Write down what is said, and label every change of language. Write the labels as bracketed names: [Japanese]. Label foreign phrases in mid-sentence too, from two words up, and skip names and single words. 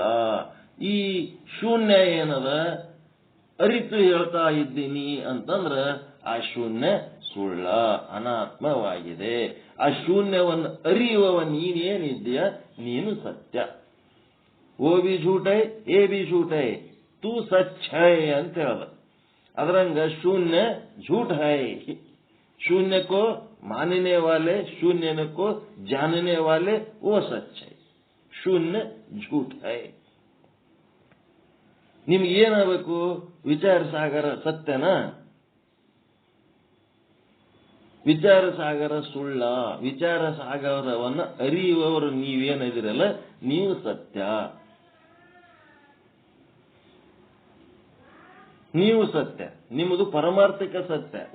[Kannada] ಈ ಶೂನ್ಯ ಏನದ, ಅರಿತು ಹೇಳ್ತಾ ಇದ್ದೀನಿ ಅಂತಂದ್ರ ಆ ಶೂನ್ಯ ಸುಳ್ಳ, ಅನಾತ್ಮವಾಗಿದೆ. ಆ ಶೂನ್ಯವನ್ನು ಅರಿಯುವವ ನೀನೇನಿದ್ದೀಯ, ನೀನು ಸತ್ಯ. [Hindi] ओ भी झूठै ए भी झूठै तू सच है [Kannada] ಅಂತ ಹೇಳ್ದ. ಅದರಂಗ ಶೂನ್ಯ [Hindi] झूठ है, शून्य को मानने वाले, शून्य को जानने वाले वो सच है, शून्य झूठ है. [Kannada] ನಿಮ್ಗೆ ಏನಾಗಬೇಕು, ವಿಚಾರ ಸಾಗರ ಸತ್ಯನಾ, ವಿಚಾರ ಸಾಗರ ಸುಳ್ಳ. ವಿಚಾರ ಸಾಗರವನ್ನ ಅರಿಯುವವರು ನೀವೇನಿದಿರಲ್ಲ, ನೀವು ಸತ್ಯ. ನೀವು ಸತ್ಯ, ನಿಮ್ಮದು ಪರಮಾರ್ಥಿಕ ಸತ್ಯ.